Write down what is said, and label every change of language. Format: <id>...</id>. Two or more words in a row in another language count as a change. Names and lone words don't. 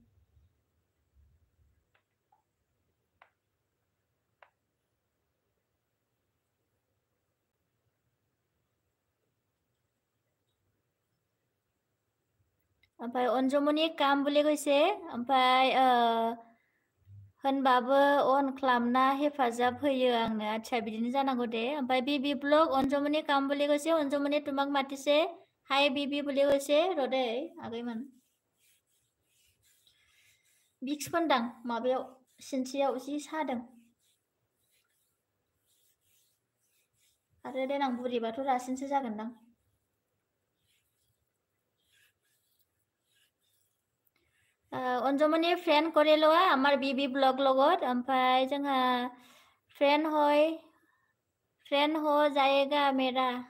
<brx>ओमफ्राय अनजुमनि काम</brx> <as>বুলি কৈছে</as> <brx>ओमफ्राय होनबाबो अन खालामना हेफाजाब होयो आंनो आচ্ছা बिदिनो जानांगौ दे ओमफ्राय बिबि ब्लग अनजुमनि काम</brx> <as>বুলি কৈছে</as> <brx>अनजुमनि</brx> <as>তোমাক মাতিছে</as> <brx>हाय बिबि</brx> <as>বুলি কৈছে</as> <brx>रदै आगैमोन बिक्स फोनदां माबायाव सिनस्रियाव जि सादों आरो देनां बुरिबाथ' रासिनसो जागोनदां</brx> <as>অঞ্জুমনি ফ্ৰেণ্ড কৰি লোৱা আমাৰ বিবি ব্লগ লগত</as> <brx>ओमफ्राय जोंहा फ्रेंड</brx> <hi>हो जाएगा मेरा</hi>